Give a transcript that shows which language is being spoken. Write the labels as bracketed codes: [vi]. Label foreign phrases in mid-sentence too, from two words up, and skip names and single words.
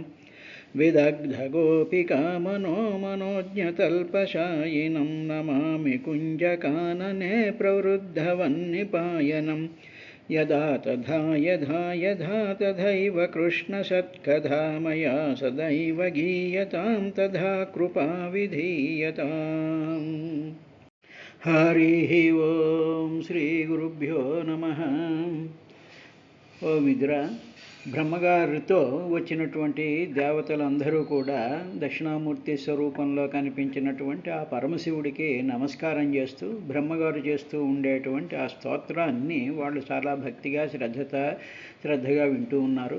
[sa] विदग्धगोपिकामनो मनोज्ञतल्पशायिनं नमामि कुञ्जकानने प्रवृद्धवन्निपायनं. यदा तथा यथा यथा तथैव कृष्णसत्कथा मया सदैव गीयतां तथा कृपा विधीयताम्. हरिः ओं శ్రీ గురుభ్యో నమః. [te] ఓ మిత్రా, బ్రహ్మగారితో వచ్చినటువంటి దేవతలందరూ కూడా దక్షిణామూర్తి స్వరూపంలో కనిపించినటువంటి ఆ పరమశివుడికి నమస్కారం చేస్తూ బ్రహ్మగారు చేస్తూ ఉండేటువంటి ఆ స్తోత్రాన్ని వాళ్ళు చాలా భక్తిగా శ్రద్ధగా వింటూ ఉన్నారు.